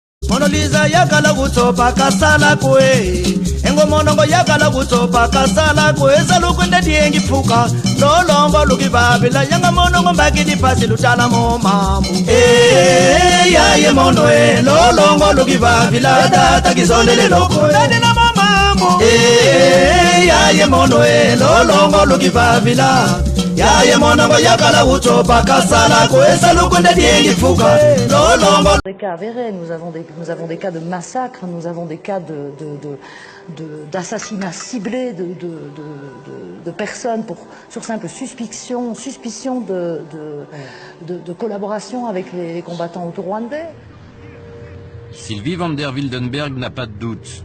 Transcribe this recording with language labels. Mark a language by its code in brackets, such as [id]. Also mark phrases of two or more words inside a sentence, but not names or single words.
[kg] Monoliza yakala kutopa kasala kwe Engo monongo yakala kutopa kasala kwe Salukwende diengi fuka Lolongo lukibabila Yanga monongo mbaki di pasi lutala mo mamu ya ye mono Lolongo lukibabila Data kizondele loko Dadina mo mamu ya ye mono Lolongo lukibabila Ya ye monongo yakala kutopa kasala kwe Salukwende diengi fuka Lolongo. [fr] Des cas avérés, nous avons des cas de massacres, nous avons des cas d'assassinats ciblés de personnes sur simple suspicion de collaboration avec les combattants auto-rwandais. Sylvie van der Wildenberg n'a pas de doute.